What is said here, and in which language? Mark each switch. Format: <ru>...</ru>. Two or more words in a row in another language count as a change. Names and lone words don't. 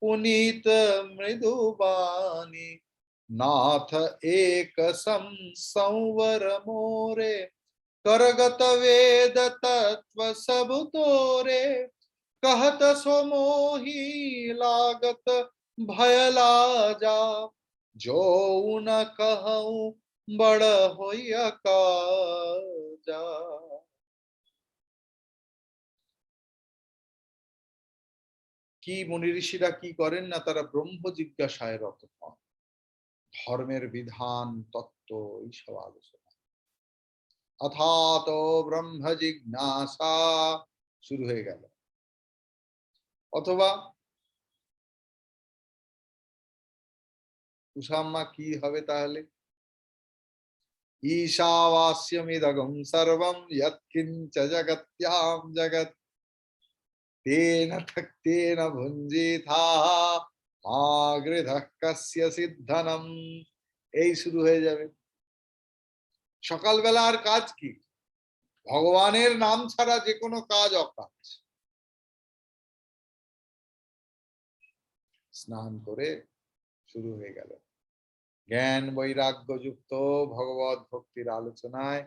<awa>पुनीत मृदुबानी नाथ एक संवर मोरे करगत वेद तत्व सब तोरे कहत सो मोही लागत भय लाजा जो न कहूं बड़ होइया काजा।</awa> <bn>কি মুনি ঋষিরা কি করেন না, তারা ব্রহ্ম জিজ্ঞাসায় রত হন, ধর্মের বিধান তত্ত্ব এইসব আলোচনা।</bn> <sa>অথাত ব্রহ্ম জিজ্ঞাসা</sa> <bn>শুরু হয়ে গেল। অথবা উষাম্মা কি হবে তাহলে?</bn> <sa>ঈশাवास्यमिदगं सर्वं यत्किञ्च जगत्यां जगत् तेन तेन भुञ्जीथा मा गृधः कस्य सिद्धनम।</sa> <bn>এই শুরু হয়ে যাবে। সকালবেলা আর কাজ কি? ভগবানের নাম ছাড়া যে কোনো কাজ অকাজ। স্নান করে শুরু হয়ে গেল জ্ঞান বৈরাগ্য যুক্ত ভগবত ভক্তির আলোচনায়।</bn>